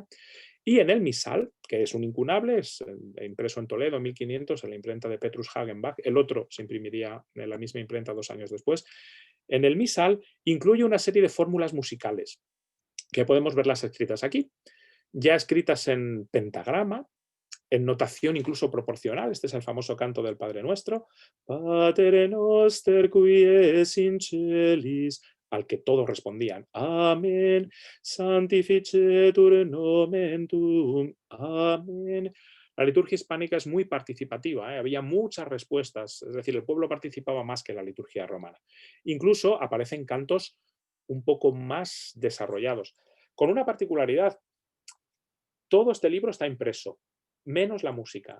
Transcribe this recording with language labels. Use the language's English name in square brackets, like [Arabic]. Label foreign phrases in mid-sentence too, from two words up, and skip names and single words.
[Spanish] Y en el misal, que es un incunable, es impreso en Toledo en 1500 en la imprenta de Petrus Hagenbach, el otro se imprimiría en la misma imprenta 2 años después, en el misal incluye una serie de fórmulas musicales que podemos verlas escritas aquí, ya escritas en pentagrama, en notación incluso proporcional. Este es el famoso canto del Padre Nuestro, [Latin] Pater noster qui es in celis, [Spanish] al que todos respondían, amén, [Latin] sanctificetur nomen tuum, [Spanish] amén. La liturgia hispánica es muy participativa, ¿eh? Había muchas respuestas, es decir, el pueblo participaba más que la liturgia romana. Incluso aparecen cantos un poco más desarrollados, con una particularidad: todo este libro está impreso, menos la música.